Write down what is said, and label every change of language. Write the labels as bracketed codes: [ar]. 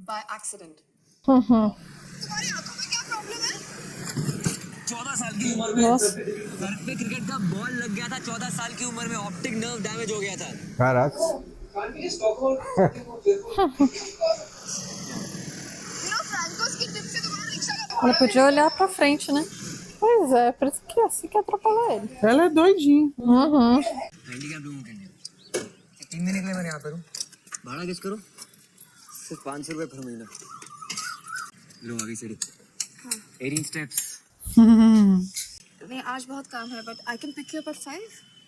[en] by accident [hi] तुम्हारी आंखों में क्या प्रॉब्लम है 14 साल की उम्र में [pt] Nossa. [hi] सर पे क्रिकेट का बॉल लग गया था 14 साल की उम्र में ऑप्टिक नर्व डैमेज हो गया था [pt] Caraca. [hi] फ्रैंकोस की टिप से तुम्हारा रिक्शा का [pt] Ela podia olhar pra frente, né? Pois é, por isso que assim que atropelou ele. Ela é doidinha. Uhum. [hi] Handicap लोगों के लिए 3 महीने के लिए मैं यहाँ पर हूँ भाड़ा किस करो सिर्फ 500 रुपए पर महीना लो आगे सीढ़ी 18 स्टेप्स नहीं आज बहुत काम है [en] but I can pick you up at 5